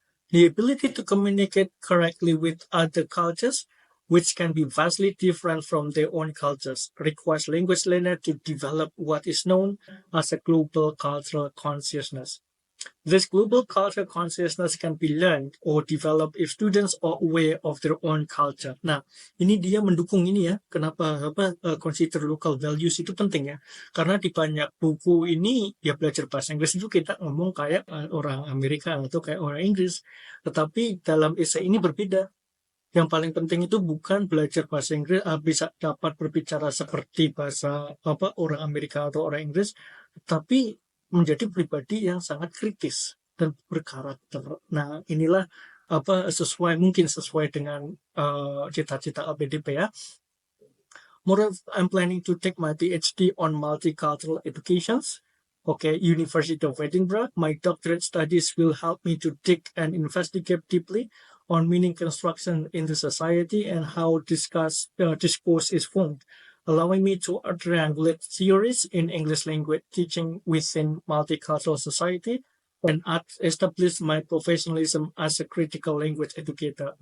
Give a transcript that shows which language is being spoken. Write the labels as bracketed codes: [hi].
[en] The ability to communicate correctly with other cultures, which can be vastly different from their own cultures, requires language learner to develop what is known as a global cultural consciousness. This global cultural consciousness can be learned or developed if students are aware of their own culture. [id] Nah, ini dia mendukung ini ya. Kenapa [en] consider local values [id] itu penting ya? Karena di banyak buku ini ya belajar bahasa Inggris itu kita ngomong kayak orang Amerika atau kayak orang Inggris. Tetapi dalam essay ini berbeda. Yang paling penting itu bukan belajar bahasa Inggris bisa dapat berbicara seperti bahasa orang Amerika atau orang Inggris, tapi menjadi pribadi yang sangat kritis dan berkarakter. Nah, inilah mungkin sesuai dengan cita-cita LPDP ya. [en] Moreover, I'm planning to take my PhD on multicultural educations. Okay, University of Edinburgh. My doctorate studies will help me to dig and investigate deeply on meaning construction in the society and how discourse is formed, allowing me to triangulate theories in English language teaching within multicultural society and establish my professionalism as a critical language educator.